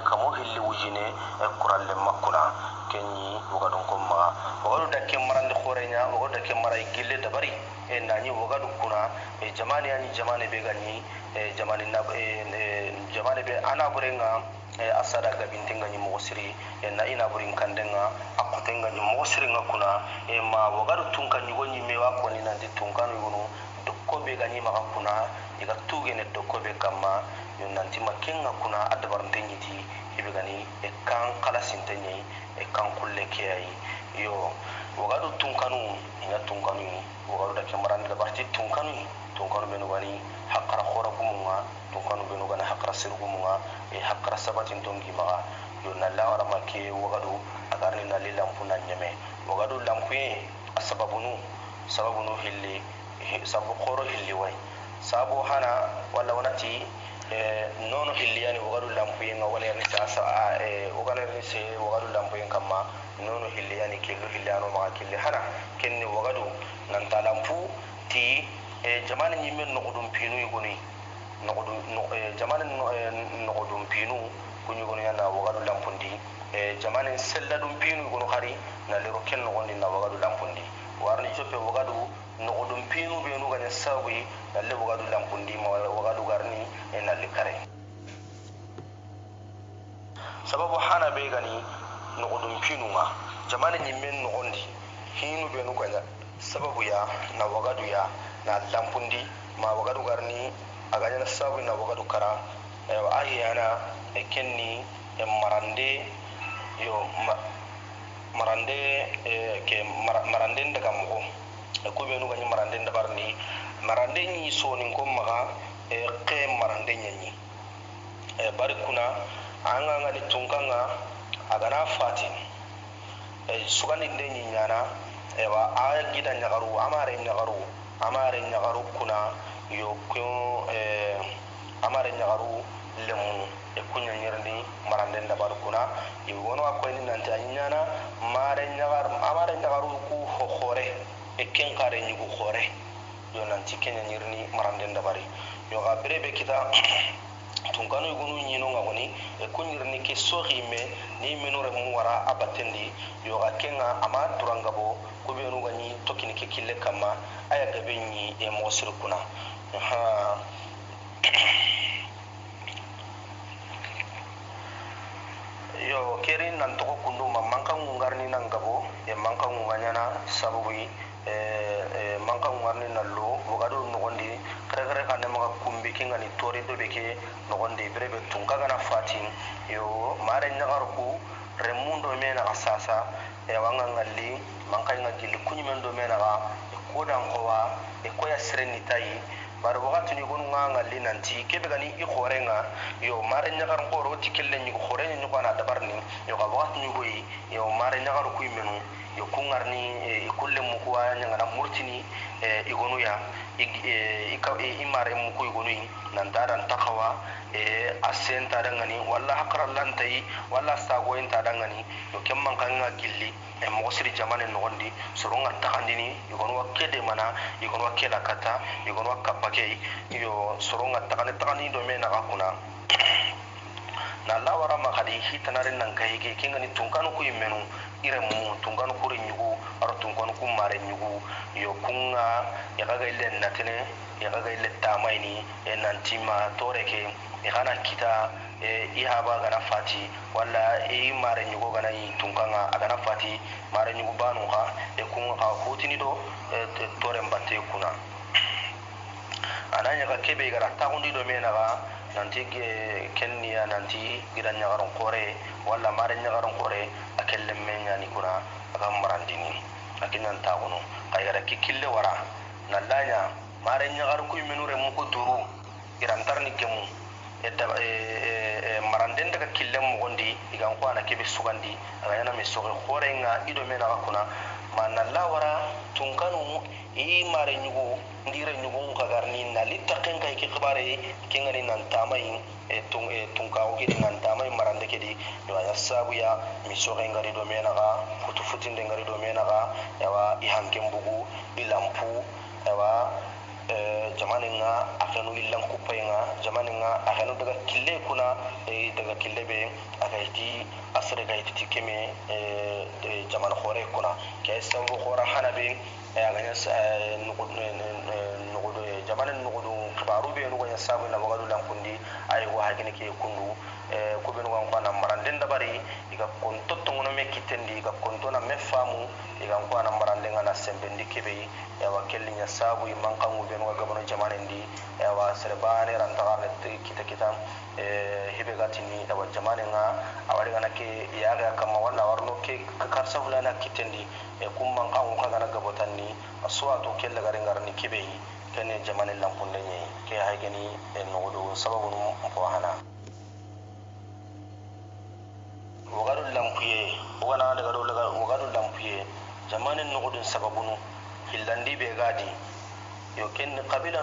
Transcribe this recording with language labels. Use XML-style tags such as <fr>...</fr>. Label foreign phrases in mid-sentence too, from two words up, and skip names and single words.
<snk>kamo hilli wujine e kura lemma kuna kenyi wagadu komma wagadu dakke marande khorenya wagadu dakke maray gille dabari e nani wagadu kuna e jamani ani jamani be gani e jamani na jamani be ana burenga asada ga bintenga ni mosiri na ina burin kandenga akutenga ni mosiri ngakuna ma wagaru tunka ni gonni mewa ko ni nandi tunka no gono dokko be gani maka kuna iga tugene dokko be kama yon nanti makenga kuna adabar ntenyiti ibe gani kan kala sintenyi kan kulle kiyai yo wagaru tunkanu ina tunkanu wagaru da kemaran da barti tunkanu benu gani hakara khora gumunga tunkanu benu gani hakara sir gumunga hakara sabatin tongi maga yo na lawara make wagadu agarni na lilampuna nyame wagadu lampuye sababunu hilli sabu khoro hilli way sabu hana wala wanati nono hilli yani wagadu lampuye nga wala ni sasa wagala ni se wagadu lampuye kama nono hilli yani kello hilli ano maga kelli hana kenni wagadu nan talampu ti jamani nyimen noqudum pinu yugoni jamani noqudum pinu kunyu goni yana wagadu lampundi jamani selladum pinu yugono khari na lero ken nogondi na wagadu lampundi warni jope wagadu noqudum pinu be nu gane sawi na le wagadu lampundi ma wagadu garni na likare sababu hana be gani noqudum pinu ma jamani nyimen nogondi hinu be nu gane sababu ya na wagadu ya na lampundi ma wagadu garni aganya sabu na wagadu kara ayana kenni marande yo marande ke marande daga mo ko be no gani marande dabarni marande ni soni ko maga ke marande nyanyi bari kuna anga ngani tunkanga agana fati sugani ndenyi nyana wa aya gida nyagaru amare nyagaru kuna yo ko amare nyagaru lemu kunya nyerni marande ndabar kuna wono ko ni nanta nyana amare nyagaru ku khore ken kare nyugo khore yo nanti kenya nyerni marande ndabari yo ga brebe kita tunkanu gunu nyino ngoni kunyirni ke sohime ni menore mu wara abatendi yo ga kenga ama durangabo ko be no gani tokini ke kille kama aya gabe ni mo sirkuna ha yo kerin nan to kundu mankan ngarni nan gabo mankan nganyana sababu mankan ngarni nallo wogado nogondi kare kan ma kumbi kinga ni tori do beke nogondi brebe tunka gana fatin yo mare nyagarku remundo mena asasa wanga ngalli mankan ngagil kunyimen do mena ga kodan kowa koya sireni tayi bar wakati ni gonu nga ngalli nanti kebe gani I khorenga yo mare nyagar ngoro tikelle ni khorenya ni ko na dabarni yo ga wakati ni goyi yo mare nyagar ku imenu yo kungarni kulle mu ko anya ngana murtini igonu ya imare mu ko igonu nan daran takawa asenta dangani walla hakran lantai walla sago enta dangani yo kemman kan nga gilli mo siri jamane nogondi soronga takandini igonu wakede mana igonu wakela kata igonu wakapake yo soronga takani do mena akuna na lawara makadi hitanare nan kayike kingani tunkanu ku imenu ire mu tunkanu ku rinyugo aro tunkanu ku mare nyugo yo kunga yakaga ile natene yakaga ile tamaini nantima toreke ikana kita ihaba gana fati wala mare nyugo gana tunkanga agana fati mare nyugo banu ha kunga ka hutini do tore mbatte kuna ananya ka kebe gara tagundi do mena ga nanti kenni ya nanti gidan nyagaron kore wala mare nyagaron kore akelle menya ni kuna aga marandini akinan taguno kayara kikille wara nallanya mare nyagaru ku menure mu ko duru giran tarni kemu maranden daga kille mu gondi igan ko ana kebe sugandi aga yana me soge khorenga ido mena kuna mana lawara tunkanu i mare nyugo ndire nyugo kagarni na litaqen kay ki khibare kengani nan tamay tunka o kidi nan tamay marande kidi do ya sabu ya mi soge ngari do mena ga futu futinde ngari do mena ga yawa i hankem bugu ilampu yawa jamanin nga akanu illan kupai nga jamanin nga akanu daga kille kuna daga kille be akaiti asre ga iti keme jaman khore kuna ke sabu khora hanabe aganya nugudu jamanin nugudu kibaru be nugo sabu na bagadu lankundi ay go hakini ke kundu ko be nugo kwana maranden dabari iga konto tongono me kitendi iga konto na mefamu iga kwana maranden na sembendi kebe yawa kellinya sabu mankangu be nugo gabano jamanin di yawa serbane rantagane kita hibe gatini yawa jamanin nga awari gana ke yaga kama wala warno ke karsa fulana kitendi kum mankangu kagana gabotanni aswatu kella garingarni kebe kene jamanin lampunde nye ke haygeni nugudu sababu mpo hana wagadu lampuye wana daga wagadu lampuye jamanin nugudun sababunu hillandi be gadi yo ken qabila</snk>